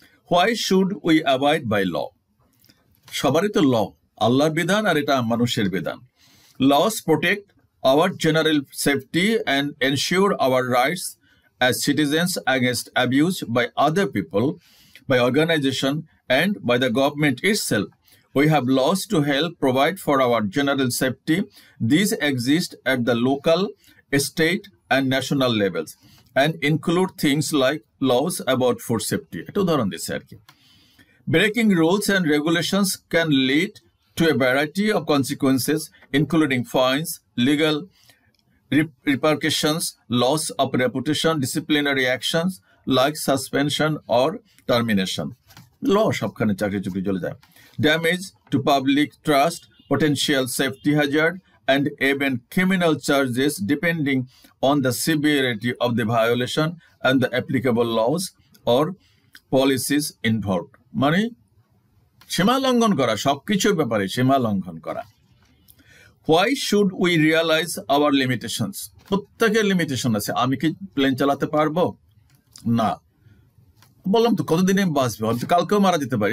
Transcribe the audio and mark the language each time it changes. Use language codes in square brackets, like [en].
[en] Why should we avoid by law? [bn] সবারই তো ল, আল্লাহর বিধান আর এটা মানুষের বিধান। [en] Laws protect our general safety and ensure our rights as citizens against abuse by other people, by organization and by the government itself. We have laws to help provide for our general safety. These exist at the local, state and national levels and include things like laws about food safety. [bn] এটা উদাহরণ দিচ্ছে আর কি। [en] Breaking rules and regulations can lead to a variety of consequences, including fines, legal repercussions, loss of reputation, disciplinary actions like suspension or termination. [bn] ল সবখানে চাকরি চুকরি চলে যায়। [en] Damage to public trust, potential safety hazard, and even criminal charges depending on the severity of the violation and the applicable laws or policies involved. [bn] মানে সীমা লঙ্ঘন করা, সবকিছুর ব্যাপারে সীমা লঙ্ঘন করা। [en] Why should we realize our limitations? [bn] প্রত্যেকের limitation আছে। আমি কি প্লেন চালাতে পারবো? না। বললাম তো কতদিনে বাঁচবে, আমি তো কালকেও মারা যেতে পারি।